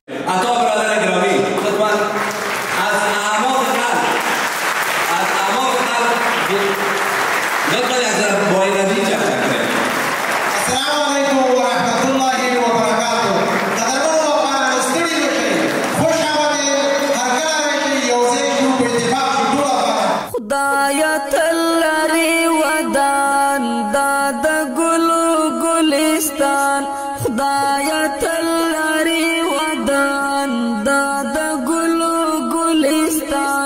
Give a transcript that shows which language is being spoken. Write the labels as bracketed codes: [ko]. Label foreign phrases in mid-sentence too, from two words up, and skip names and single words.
[fa] عطا برادر گرامی لطفا از اعماق قلب لطفا از بای نبی چکچک کنید. [ar] السلام علیکم و رحمت الله و برکاته. [ps] قدرمنو افغانانو ستړي نشئ، [fa] خوش آمدید. [ps] هر کله راشئ یو ځای شو په اتفاق شو ټول افغانان. خدایه تل لرې ودان دا د ګلو ګلستان، خدایه تل لرې ودان دا د ګلو ګلستان.